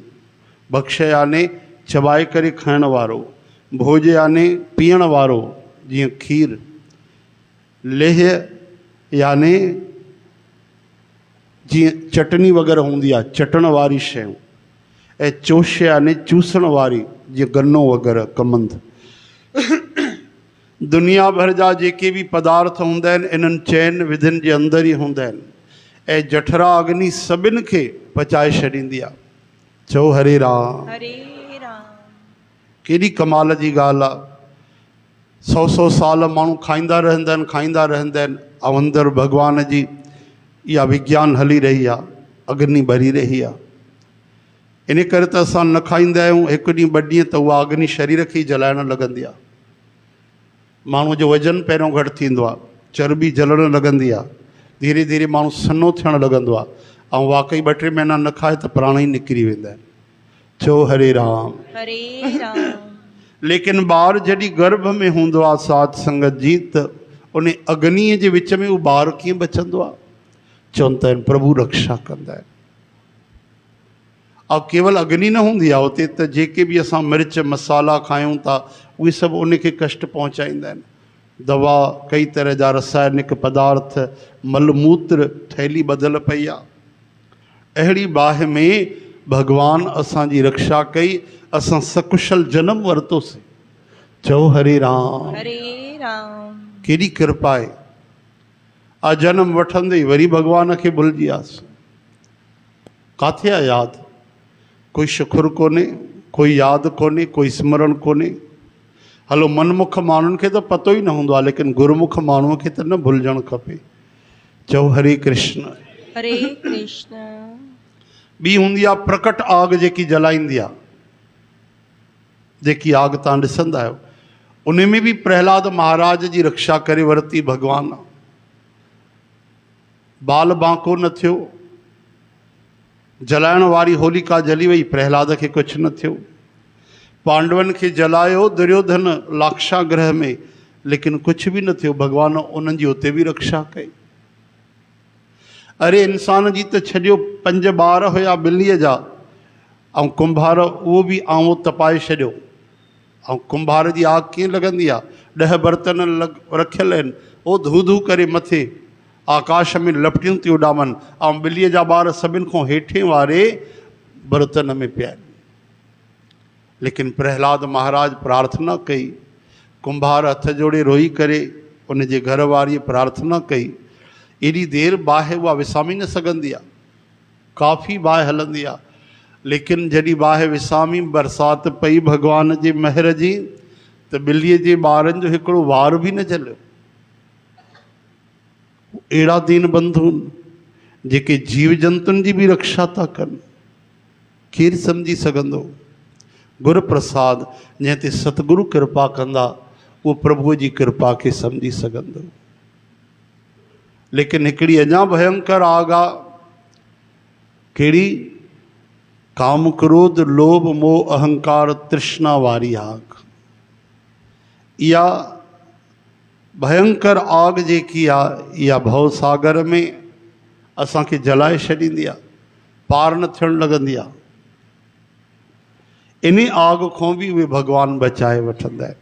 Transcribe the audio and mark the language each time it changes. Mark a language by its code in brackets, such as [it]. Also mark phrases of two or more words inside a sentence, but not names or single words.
[sd] भक्ष्य यानी चबाए करे खाइण वारो, भोज यानी पीअण वारो जीअं खीर, लेह यानी जीअं चटनी वग़ैरह हूंदी आहे चटण वारी शयूं, ऐं चोष्य यानी चूसण वारी जीअं गन्नो वग़ैरह कमंद। दुनिया भर जा जेके बि पदार्थ हूंदा आहिनि इन्हनि चइनि विधियुनि जे अंदरि ई हूंदा आहिनि, ऐं जठरा अग्नि सभिनि खे पचाए छॾींदी आहे। चओ हरे राम। हरे राम। केॾी कमाल जी ॻाल्हि आहे। 100 साल माण्हू खाईंदा रहंदा आहिनि ऐं अंदरि भॻवान जी इहा विज्ञान हली रही आहे, अग्नि भरी रही आहे। इन करे त असां न खाईंदा आहियूं। हिकु ॾींहुं ॿ ॾींहं त उहा अग्नि शरीर खे ई जलाइण लॻंदी आहे। माण्हूअ जो वज़न पहिरियों घटि थींदो आहे, चर्बी जलण लॻंदी आहे, धीरे धीरे माण्हू सन्नो थियणु लॻंदो आहे, ऐं वाक़ई 2-3 महीना न खाए त प्राण ई निकिरी वेंदा आहिनि। चओ हरे राम। हरे राम। लेकिन ॿार जॾहिं गर्भ में हूंदो आहे साध संगत जी, त उन अग्नीअ जे विच में उहो ॿार कीअं बचंदो आहे? चवंदा आहिनि प्रभु रक्षा कंदा आहिनि। ऐं केवल अग्नि न हूंदी आहे उते, त जेके बि असां मिर्च मसाला खायूं था उहे सभु उनखे कष्ट पहुचाईंदा आहिनि। दवा, कई तरह जा रसायनिक पदार्थ, मलमूत्र थैली ॿधल पई आहे। अहिड़ी बाहि में भगवान असांजी रक्षा कई, असां सकुशल जन्म वरितोसीं। चओ हरे राम। हरे राम। केॾी कृपा आहे। आ जन्म वठंदे ई वरी भगवान खे भुलिजी वियासीं। किथे आहे यादि? कोई शुकुरु कोन्हे, कोई यादि कोन्हे, कोई स्मरण कोन्हे। हलो मनमुख माण्हुनि खे त पतो ई न हूंदो आहे, लेकिन गुरमुख माण्हूअ खे त न भुलिजणु खपे। चओ हरे कृष्ण। हरे कृष्ण। ॿी हूंदी आहे प्रकट आग जेकी जलाईंदी आहे, जेकी आग तव्हां ॾिसंदा आहियो। उन में बि प्रहलाद महाराज जी रक्षा करे वरिती भगवान। बाल बांको न थियो, जलाइण वारी होलिका जली वई, प्रहलाद खे कुझु न थियो। पांडवनि खे जलायो दुर्योधन लाक्षागृह में, लेकिन कुझु बि न थियो। भगवान उन्हनि जी उते बि रक्षा कई। अरे इंसान जी त छॾियो, 5 ॿार हुया ॿिलीअ जा, ऐं कुंभार उहो बि आऊं तपाए छॾियो। ऐं कुंभार जी आग कीअं लॻंदी आहे? 10 बर्तन रखियल आहिनि, उहो धू धू करे मथे आकाश में लपटियूं थी उॾामनि, ऐं ॿिलीअ जा ॿार सभिनि खां हेठे वारे बर्तन में पिया आहिनि। लेकिन प्रहलाद महाराज प्रार्थना कई, कुंभार हथ जोड़े रोई करे उन जे घर वारीअ प्रार्थना कई। एॾी देरि बाहि उहा विसामी न सघंदी आहे, काफ़ी बाहि हलंदी आहे। लेकिन जॾहिं बाहि विसामी बरसाति पई भॻवान जे महर जी त ॿिलीअ जे ॿारनि जो हिकिड़ो वार बि न झलियो। अहिड़ा दीन बंधु आहिनि जेके जीव जंतुनि जी बि रक्षा था कनि। केरु सम्झी सघंदो? गुर प्रसाद जंहिं ते सतगुरु कृपा कंदा उहो प्रभुअ जी कृपा खे सम्झी सघंदो। लेकिन हिकिड़ी अञा भयंकर आग आहे। कहिड़ी? काम क्रोध लोभ मोह अहंकार तृष्णा वारी आग। इहा भयंकर आग जेकी आहे इहा भव सागर में असांखे जलाए छॾींदी आहे, पार न थियणु लॻंदी आहे। इन आग खां बि उहे भॻवानु बचाए वठंदा आहिनि।